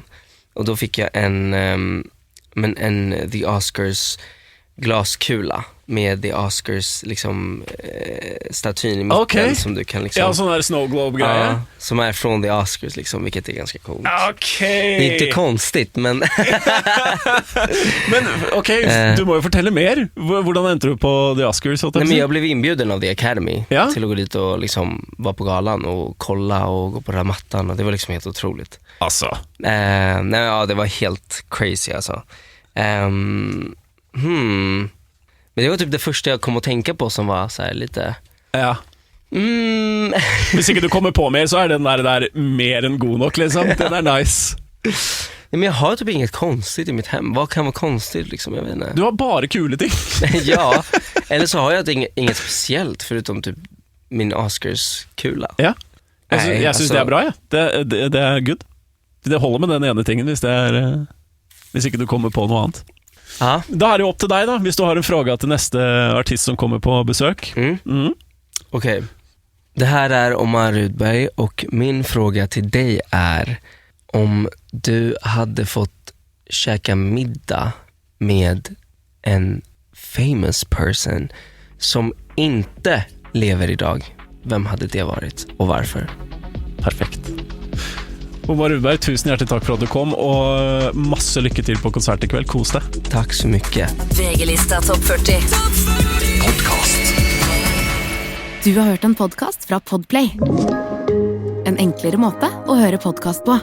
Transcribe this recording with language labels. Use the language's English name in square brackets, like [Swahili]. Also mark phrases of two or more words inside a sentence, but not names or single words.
[Swedish] Och då fick jag en The Oscars glaskula med The Oscars liksom statyn i mitten som du kan liksom... Ja, sån här [English] snow globe- [Swedish] grejer. Ja, som är från The Oscars liksom, vilket är ganska coolt. Okej. Det är inte konstigt, men... [Norwegian] Men okej, du må ju fortelle mer. Hvordan endte du på The Oscars? [Swedish] Nej, men jag blev inbjuden av The Academy till att gå dit och liksom vara på galan och kolla och gå på den mattan, och det var liksom helt otroligt. Alltså. Det var helt crazy alltså. Men det var typ det första jag kom att tänka på som var så här lite... Ja. [Norwegian] Hvis ikke du [Swedish] kommer på mer, så är den där mer än god nok, liksom. Den är nice. Men jag har typ inget konstigt i mitt hem. Vad kan vara konstigt liksom, jag vet inte. [Norwegian] Du har bara kul ting. [Swedish] Ja, eller så har jag inget speciellt förutom typ min Oscars-kula. Ja. [Norwegian] Jeg [Swedish] Nej, [Norwegian] synes [Swedish] alltså- [Norwegian] det er bra, ja. Det er good. Det holder med den ene tingen hvis ikke du kommer på noe annet. Ja. Da er det jo opp til deg, da, hvis du har en fråga til neste artist som kommer på besök. [Swedish] Okej. Det här är Omar Rudberg och min fråga till dig är om du hade fått käka middag med en [English] famous person [Swedish] som inte lever idag. Vem hade det varit og varför? Perfekt. [Norwegian] Omar Rudberg, tusen hjertelig takk for at du kom, og masse lykke til på konsert i kveld. Kos deg. [Swedish] Tack så mycket. [Norwegian] VG-lista topp 40. Du har hørt en podcast fra Podplay. En enklere måte å høre podcast på.